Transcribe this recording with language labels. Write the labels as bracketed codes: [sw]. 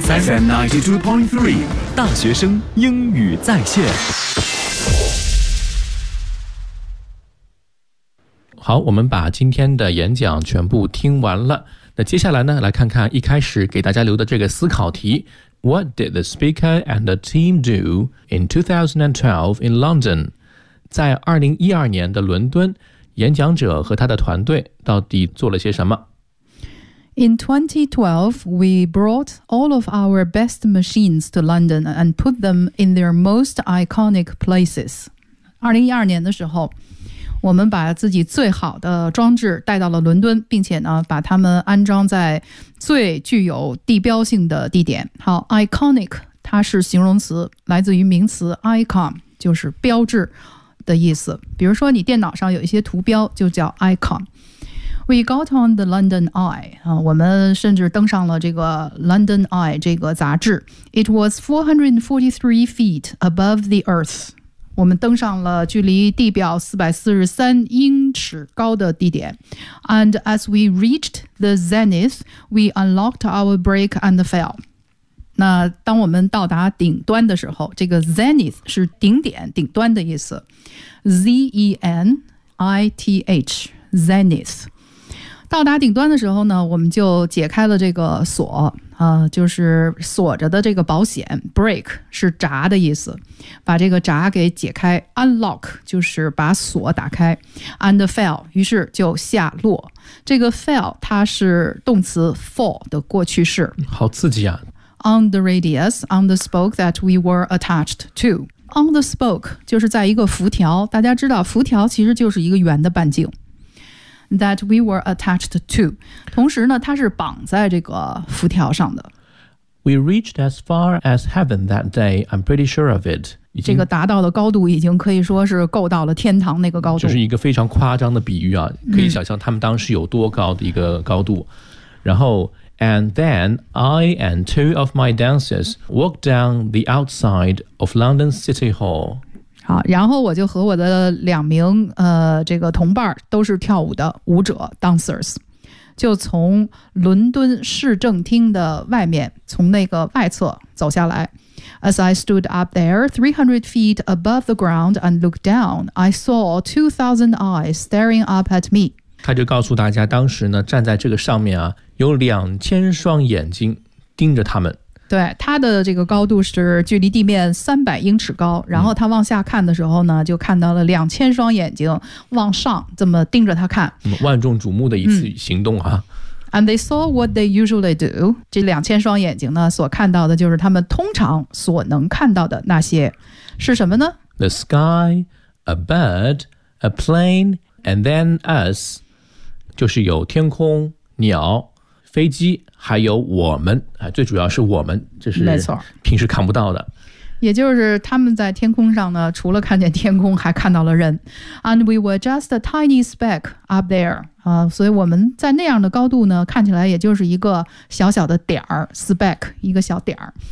[zh] FM92.3 大学生英语在线。好，我们把今天的演讲全部听完了。那接下来呢，来看看一开始给大家留的这个思考题。 [en] What did the speaker and the team do in 2012 in London? [zh] 在2012年的伦敦，演讲者和他的团队到底做了些什么？ [en] In 2012, we brought all of our best machines to London and put them in their most iconic places. [zh] 2012年的时候，我们把自己最好的装置带到了伦敦，并且呢，把它们安装在最具有地标性的地点。好 ,iconic, 它是形容词，来自于名词 icon, 就是标志的意思。比如说你电脑上有一些图标就叫 icon。 [en] We got on the London Eye, [zh] 我们甚至登上了这个 London Eye 这个杂志。 [en] It was 443 feet above the earth. [zh] 我们登上了距离地表443英尺高的地点。 [en] And as we reached the zenith, we unlocked our brake and fell. [zh] 那当我们到达顶端的时候，这个 zenith 是顶点、顶端的意思。 [en] Z-E-N-I-T-H, zenith. [zh] 到达顶端的时候呢，我们就解开了这个锁、就是锁着的这个保险 break 是闸的意思，把这个闸给解开 unlock 就是把锁打开 [en] and fell [zh] 于是就下落，这个 fell 它是动词 fall 的过去式，好刺激啊。 [en] On the radius on the spoke that we were attached toon the spoke [zh] 就是在一个辐条，大家知道辐条其实就是一个圆的半径 [en] that we were attached to. [zh] 同时呢它是绑在这个辐条上的。 [en] We reached as far as heaven that day, I'm pretty sure of it. [zh] 这个达到的高度已经可以说是够到了天堂那个高度。这是一个非常夸张的比喻啊，可以想象他们当时有多高的一个高度。然后 [en] and then I and two of my dancers walked down the outside of London City Hall. [zh] 好，然后我就和我的两名这个同伴都是跳舞的舞者 dancers, 就从伦敦市政厅的外面从那个外侧走下来。 [en] As I stood up there, 300 feet above the ground and looked down, I saw 2,000 eyes staring up at me. [zh] 他就告诉大家当时呢站在这个上面啊有2000双眼睛盯着他们。对，它的这个高度是距离地面300英尺高，然后他往下看的时候呢，就看到了2000双眼睛往上这么盯着他看，万众瞩目的一次行动啊。 [en] And they saw what they usually do. [zh] 这2000双眼睛呢，所看到的就是他们通常所能看到的那些，是什么呢？ [en] The sky, a bird, a plane, and then us. [zh] 就是有天空、鸟、飞机还有我们，最主要是我们，这是平时看不到的。也就是他们在天空上呢，除了看见天空还看到了人。 [en] And we were just a tiny speck up there、 [zh] 所以我们在那样的高度呢，看起来也就是一个小小的点儿 speck 一个小点儿。